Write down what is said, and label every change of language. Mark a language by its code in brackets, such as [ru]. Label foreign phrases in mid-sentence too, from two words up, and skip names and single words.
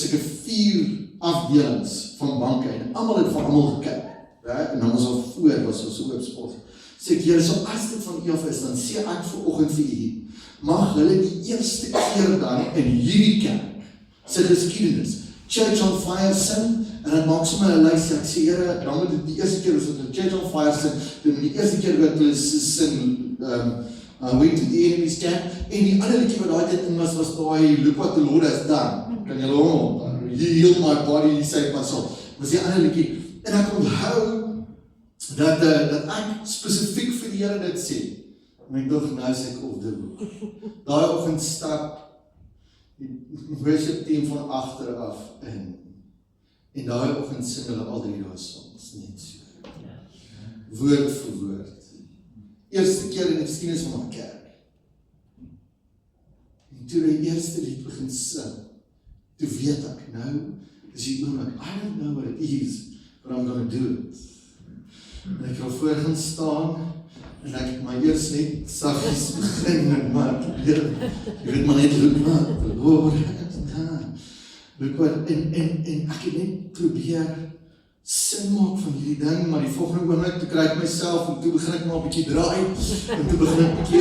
[af] seker 4 afdelings van banke, en almal het van almal gekyk, en dan was al voor, was ons so oopspot, sê ek, Here, so as dit van u af is, dan sê ek vanoggend vir u, mag hulle die eerste keer dan in hierdie kerk, sy geskiedenis, Church on Fire sing, en het maak sommer 'n lysie, ek sê, Here, dan moet dit die eerste keer, as het Church on Fire sing, dan die eerste keer wat hulle sing, [en] I went to the enemy's camp, [af] en die ander liedjie wat daai tyd in was daai, [en] look what the Lord has done, [af] kan julle hom, [en] he healed my body, he saved my soul, [af] was die ander liedjie, en ek onthou, dat ek spesifiek vir die Here dit sê, en ek dink, nou is ek op die boek, daai oggend stap, die [en] worship team [af] van agteraf in, en daai oggend sing hulle al 3 daai songs, net so, woord vir woord, eerste keer in die geskiedenis van my kerk, en toe die eerste lied begin sing, toe weet ek, nou, is die oomblik, [en] I don't know what it is, but I'm gonna do it, [af] en ek wil voor gaan staan, en ek het my eers net saggies begin, maar jy weet maar net, look wat, en ek het net probeer sin maak van hierdie ding, maar die volgende oomblik, toe kry ek myself, en toe begin ek maar 'n bietjie draai, en toe begin ek 'n bietjie